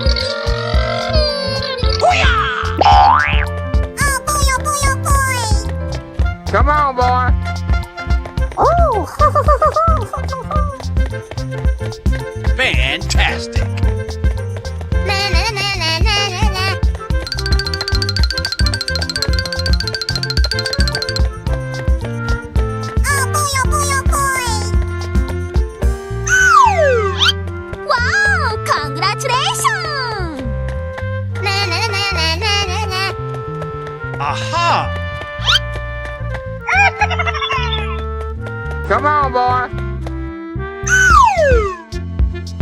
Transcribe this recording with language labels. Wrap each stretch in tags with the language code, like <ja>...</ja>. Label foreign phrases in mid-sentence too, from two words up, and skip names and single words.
<en>Oh boy, oh boy, oh boy! Come on, boy. Fantastic! Na na na na na na na. Oh boy, oh boy, oh boy! Wow, congratulations! Na na na na na na na. Aha! Come on, boy.</en>